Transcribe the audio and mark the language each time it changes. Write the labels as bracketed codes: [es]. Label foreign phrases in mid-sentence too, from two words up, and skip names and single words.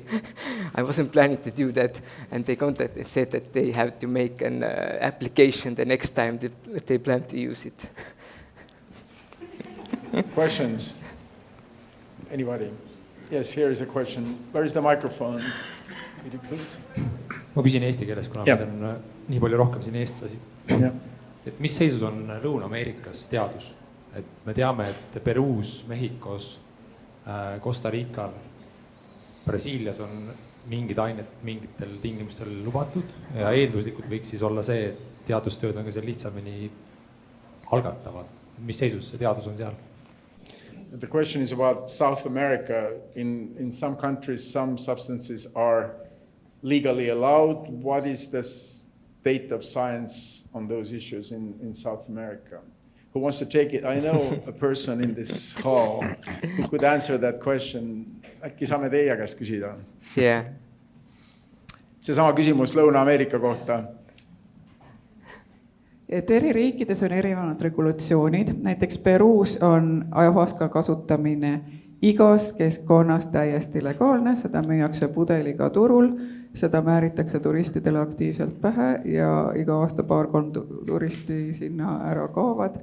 [en] I wasn't planning to do that, and they contacted and said that they have to make an application the next time they plan to use it. Questions? Anybody? Yes, here is a question. Where is the microphone? Would you please? [et] Ma küsin eesti keeles, kuna meil on nii palju rohkem siin eestlasi. Et mis seisus on Lõuna-Ameerikas teadus? Et me teame, et Peruus, Mehhikos, Costa Rical, Brasiilias on mingid ained mingitel tingimustel lubatud ja eelduslikult võiks siis olla see, et teadustööd on ka seal lihtsamini algatavad. Mis seisus see teadus on seal? [en] The question is about South America. In some countries, some substances are legally allowed. What is the state of science on those issues in South America? Who wants to take it? I know a person in this hall who could answer that question. [et] Äkki saame teie käest küsida? [en] Yeah. [et] Seesama küsimus Lõuna-Ameerika kohta. Et eri riikides on erinevad regulatsioonid. Näiteks Peruus on ayahuasca kasutamine igas keskkonnas täiesti legaalne, seda müüakse pudeliga turul, seda määritakse turistidele aktiivselt pähe ja iga aasta 2-3 turisti sinna ära kaovad.